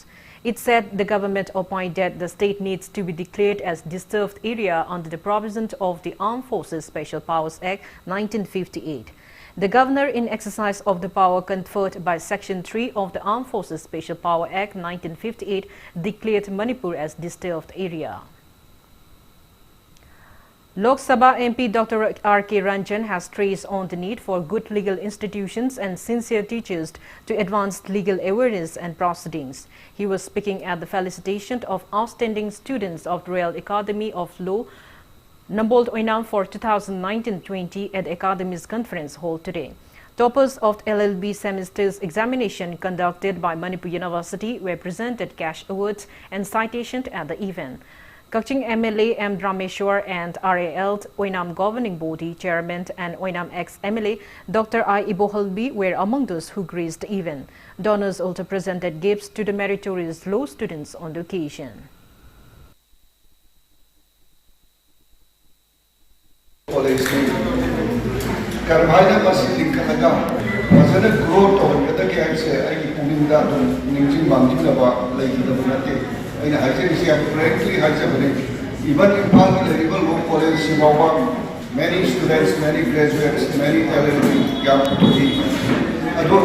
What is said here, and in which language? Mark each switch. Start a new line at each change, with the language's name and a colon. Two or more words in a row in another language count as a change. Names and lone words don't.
English: It said the government opined that the state needs to be declared as disturbed area under the provisions of the Armed Forces Special Powers Act 1958. The governor, in exercise of the power conferred by Section 3 of the Armed Forces Special Power Act 1958, declared Manipur as disturbed area. Lok Sabha MP Dr. R.K. Ranjan has stressed on the need for good legal institutions and sincere teachers to advance legal awareness and proceedings. He was speaking at the felicitation of outstanding students of Royal Academy of Law, Nambold Oinam for 2019-20 at the Academy's conference hall today. Toppers of LLB semester's examination conducted by Manipur University were presented cash awards and citations at the event. Kaching MLA M. Drameshwar and RAL Oinam Governing Body Chairman and Oinam ex-MLA Dr. I. Ibohalbi were among those who graced the event. Donors also presented gifts to the meritorious law students on the occasion. Even in Palm Law College, many students, many graduates, many talented young people.